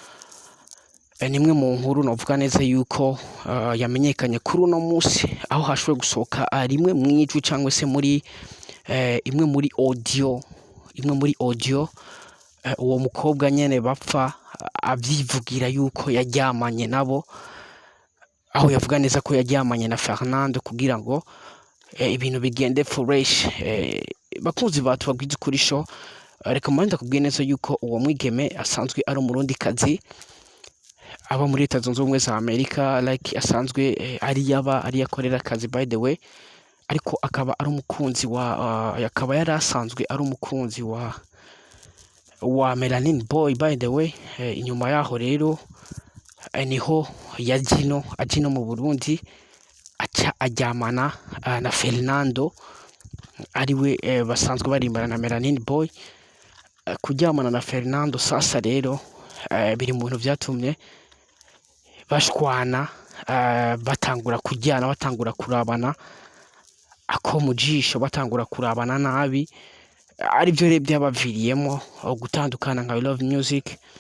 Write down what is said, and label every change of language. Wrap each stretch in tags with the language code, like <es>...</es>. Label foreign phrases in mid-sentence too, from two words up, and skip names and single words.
<rn>nimwe mu nkuru novuga neza yuko yamenyekanye kuri uno musi, aho hashoboye gusohoka rimwe mu ijwi cyangwa se muri imwe muri audio uwo mukobwa nyene bapfa avyivugira yuko yaryamanye nabo, aho yavuga neza ko yaryamanye na Fernando kugira ngo ibintu bigende fresh. Bakunzi batu bagwize kuri show, reka manda kubwiye neza yuko uwo mwigeme asanzwe ari umurundi kazi aba muri Leta Zunze Ubumwe za Amerika, like asanzwe ari yakorera akazi</rn> <en>by the way,</en> <rn>ariko akaba ari umukunzi wa akaba yari asanzwe ari umukunzi wa Melanin Boy</rn> <en>by the way.</en> <rn>Inyuma yaho rero niho ajino mu Burundi aca aryamana na Fernando, ariwe basanzwe barimbana na Melanin Boy. Kuryamana na Fernando sasa rero biri mu bintu byatumye bashwana, batangura kujyana, batangura kurabana ako mu jisho, batangura kurabana nabi, aribyo rero byabaviriyemo gutandukana nka We Love Music.</rn>